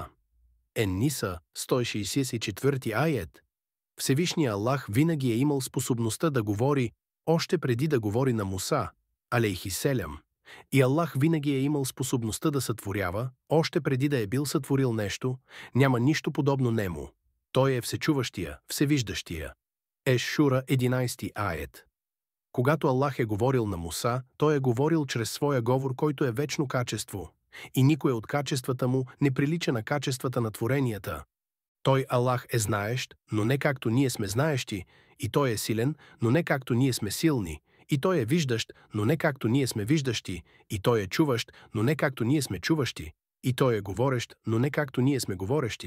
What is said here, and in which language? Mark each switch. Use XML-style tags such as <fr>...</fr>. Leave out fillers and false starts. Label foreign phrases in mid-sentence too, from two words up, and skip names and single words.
<bg>Ен-Ниса, 164 аят. Всевишния Аллах винаги е имал способността да говори, още преди да говори на Муса, алейхиселям. И Аллах винаги е имал способността да сътворява, още преди да е бил сътворил нещо, няма нищо подобно нему. Той е всечуващия, всевиждащия. Еш-Шура, 11 аят. Когато Аллах е говорил на Муса, той е говорил чрез своя говор, който е вечно качество, и никое от качествата му не прилича на качествата на творенията. Той, Аллах, е знаещ, но не както ние сме знаещи, и той е силен, но не както ние сме силни, и той е виждащ, но не както ние сме виждащи, и той е чуващ, но не както ние сме чуващи, и той е говорещ, но не както ние сме говорещи.</bg>